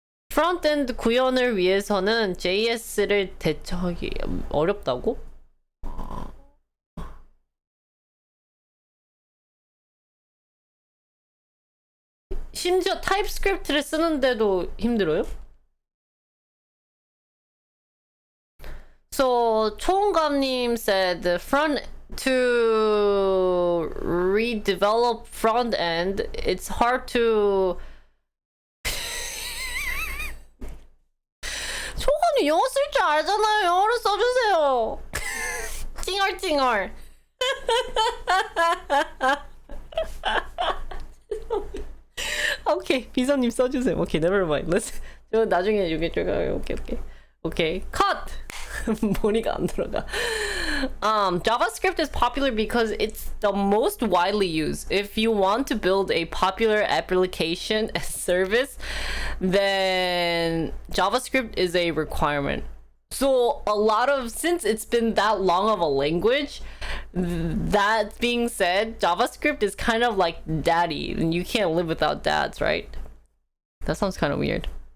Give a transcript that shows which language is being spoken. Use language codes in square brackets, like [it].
[ko] 프론트엔드 구현을 위해서는 JS를 대처하기 어렵다고? 심지어 타입스크립트를 쓰는데도 힘들어요? [en] So 초원감님 said the front to redevelop front end, it's hard to. [ko] 초원이 영어 쓸 줄 알잖아요. 영어로 써주세요. 찡얼찡얼. 오케이, 비서님 써주세요. [en] 오케이, never mind. Let's. [ko] 저 나중에 이게 제가 오케이. cut. 머리가 안 들어가. [en] JavaScript is popular because it's the most widely used. If you want to build a popular application as service, then JavaScript is a requirement. So since it's been that long of a language, that being said, JavaScript is kind of like daddy, and you can't live without dads, right? That sounds kind of weird.